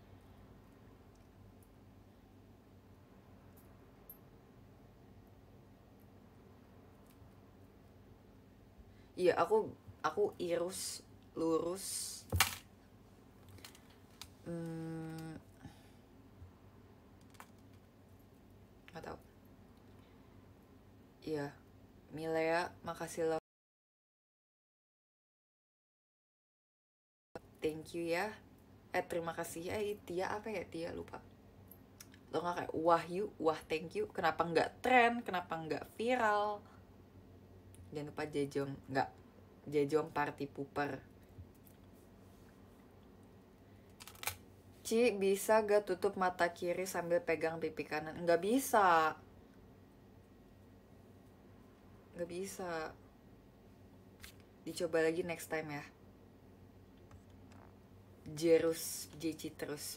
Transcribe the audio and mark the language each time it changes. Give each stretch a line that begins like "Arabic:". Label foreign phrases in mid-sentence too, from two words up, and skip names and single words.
Indonesian: Iya, aku irus lurus. Nggak tahu. Iya, Milea, makasih lo.
English: Thank you ya.
Indonesian: Terima kasih ya. Tia apa ya? Tia lupa. Lo nggak kayak Wahyu, wah
English: thank you.
Indonesian: Kenapa nggak tren? Kenapa nggak viral? Jangan lupa Jejong
English: party pooper.
Indonesian: Ci, bisa gak tutup mata kiri sambil pegang pipi kanan? Nggak bisa. Dicoba lagi
English: next time
Indonesian: ya. Jerus terus.